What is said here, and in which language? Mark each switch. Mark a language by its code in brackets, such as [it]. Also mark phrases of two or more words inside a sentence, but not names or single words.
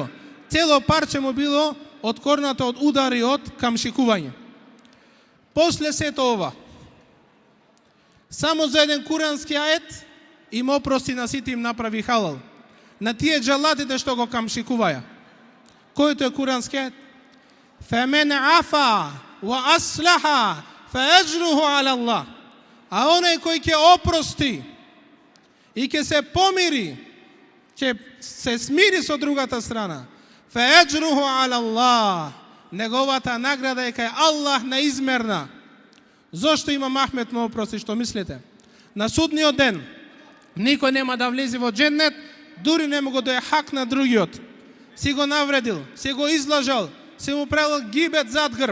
[mk] Цело парче му било откорнато од удари од камшикување. После сето ова, само за еден курански ајет им опрости на сите им направи халал. На тие джалатите што го камшикуваја. Кој е курански ајет? [ar] فمن عفا وأصلح فأجره على الله. [mk] А оној кој ќе опрости и ќе се помири, ќе се смири со другата страна, [ar] فأجره على الله. [mk] Неговата награда е кај Аллах неизмерна. Зошто Имам Ахмед му опрости, што мислите? На судниот ден никој нема да влезе во дженнет, дури не му го да е хак на другиот. Си го навредил, си го излажал, си му правил гибет зад грб.